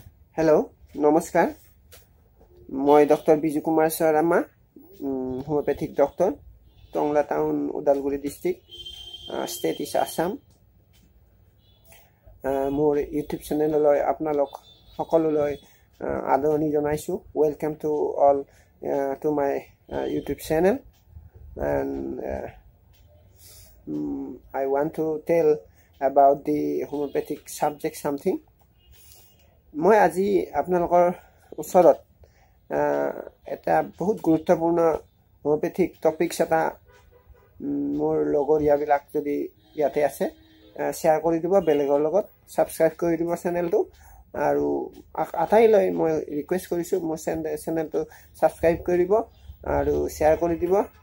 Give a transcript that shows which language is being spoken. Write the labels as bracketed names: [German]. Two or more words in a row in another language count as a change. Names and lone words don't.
[Assamese] Hello, নমস্কাৰ মই ডক্টৰ বিজু কুমাৰ শৰ্মা [English] homeopathic doctor [Assamese] টংলা টাউন উদালগুৰি [English] district state is Assam [Assamese] মোৰ ইউটিউব চেনেললৈ আপোনালোক সকলোলৈ আদৰণি জনাইছো [English] welcome to all to my YouTube channel [Assamese] and [English] I want to tell about the homeopathic subject something [Assamese] মই আজি আপোনালোকৰ ওচৰত এটা বহুত গুৰুত্বপূৰ্ণ [English] homeopathic topics [Assamese] এটা মোৰ লগৰীয়াবিলাক যদি ইয়াতে আছে শেয়াৰ কৰি দিব বেলেগৰ লগত সাবস্ক্ৰাইব কৰি দিব চেনেলটো আৰু আটাইলৈ মই ৰিকুৱেষ্ট কৰিছো মোৰ চেনেলটো সাবস্ক্ৰাইব কৰিব আৰু শেয়াৰ কৰি দিব